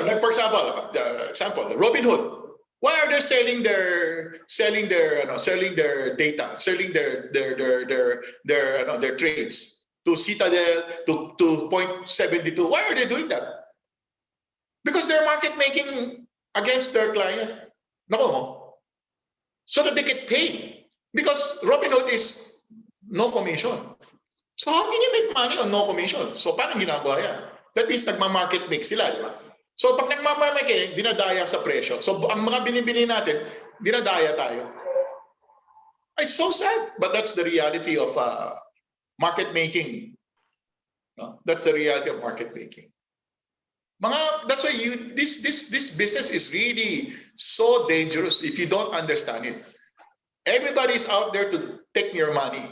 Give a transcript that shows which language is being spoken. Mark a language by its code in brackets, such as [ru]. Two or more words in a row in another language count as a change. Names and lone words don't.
[en] Like for example, Robinhood. Why are they selling their data, selling their trades to Citadel to 0.72? Why are they doing that? Because they're market making against their client. No, so that they get paid. Because Robinhood is no commission. So how can you make money on no commission? [tl] So paano ginagawa yan? [en] That means [tl] nagma-market make sila, di ba? So pag nagma-market, dinadaya sa presyo. So ang mga binibili natin, dinadaya tayo. [en] It's so sad, but that's the reality of market making. No? That's the reality of market making. That's why this business is really so dangerous if you don't understand it. Everybody's out there to take your money.